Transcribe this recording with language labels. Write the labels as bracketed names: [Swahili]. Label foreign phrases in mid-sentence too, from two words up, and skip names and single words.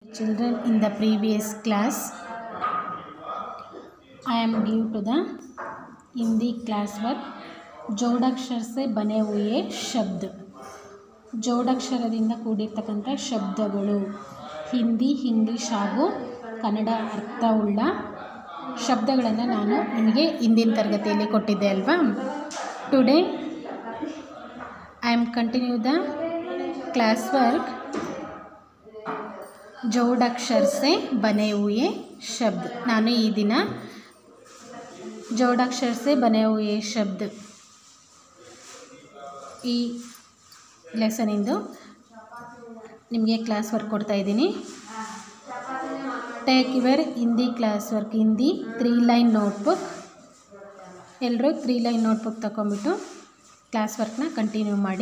[English] Children, in the previous class I am give to the Hindi class work [Hindi] जोड़ाक्षर से बने हुए शब्द [Kannada] ಜೋಡಾಕ್ಷರದಿಂದ ಕೂಡಿರ್ತಕ್ಕಂಥ ಶಬ್ದಗಳು ಹಿಂದಿ ಇಂಗ್ಲೀಷ್ ಹಾಗೂ ಕನ್ನಡ ಅರ್ಥವುಳ್ಳ ಶಬ್ದಗಳನ್ನು ನಾನು ನಿಮಗೆ ಹಿಂದಿನ ತರಗತಿಯಲ್ಲಿ ಕೊಟ್ಟಿದ್ದೆ ಅಲ್ವಾ. [English] today I am continue the class work [Hindi] जोड़ाक्षर से बने हुए शब्द. [Kannada] ನಾನು ಈ ದಿನ [Hindi] जोड़ाक्षर से बने हुए शब्द [Kannada] ಈ ಲೆಸನಿಂದು ನಿಮಗೆ [English] class work [Kannada] ಕೊಡ್ತಾ ಇದ್ದೀನಿ. [English] take your Hindi class work, Hindi 3 line notebook. [Kannada] ಎಲ್ಲರೂ 3 [English] line notebook [Kannada] ತಗೊಂಬಿಟ್ಟು [English] class workನ continue [Kannada] ಮಾಡಿ.